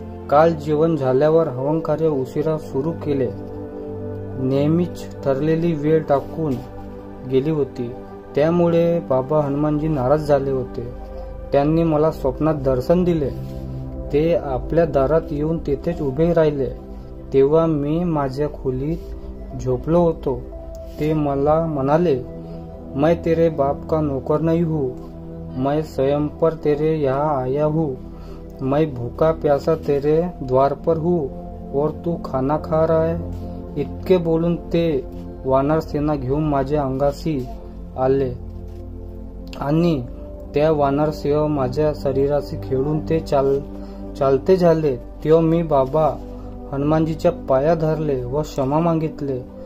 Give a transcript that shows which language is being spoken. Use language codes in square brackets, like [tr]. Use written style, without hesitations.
[mr] काल जेवण झाल्यावर हवन कार्य उशिरा सुरू केले. नेहमीच ठरलेली वेळ टाकून गेली होती. त्यामुळे बाबा हनुमानजी नाराज झाले होते. त्यांनी मला स्वप्नात दर्शन दिले. ते आपल्या दारात येऊन तेथेच उभे राहिले. तेव्हा मी माझ्या खोलीत झोपलो होतो. [hi] ते मला म्हणाले, मैं तेरे बाप का नौकर नहीं हूँ, मैं स्वयं पर तेरे यहाँ आया हूँ, मैं भूखा प्यासा तेरे द्वार पर हूँ और तू खाना खा रहा है. [mr] इतके बोलून ते वानर सेना घेऊन माझ्या अंगाशी आले आणि त्या वानरसिंह माझ्या शरीराशी खेळून ते चालते झाले. तेव्हा मी बाबा हनुमानजीच्या पाया धरले व क्षमा मागितले.